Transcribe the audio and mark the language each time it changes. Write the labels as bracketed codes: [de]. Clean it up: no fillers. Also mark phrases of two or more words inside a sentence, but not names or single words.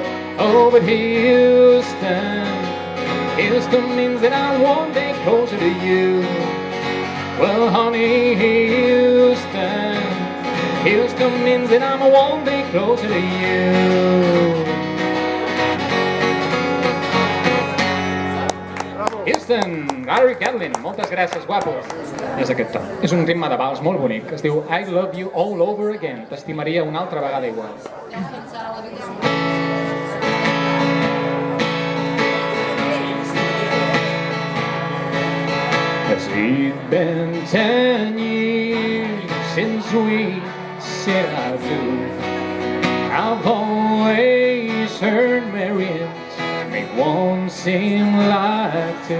[en] Oh, but Houston, Houston means that I'm one day closer to you. Well, honey, Houston, Houston means that I'm one day closer to you. [ca] Houston, Gary Gatlin, moltes gràcies, guapos. És aquest to. És un ritme de vals molt bonic. Es diu [en] I love you all over again. [ca] T'estimaria una altra vegada igual. [en] It's been 10 years since we said I do. I've always heard Marians make one seem like two.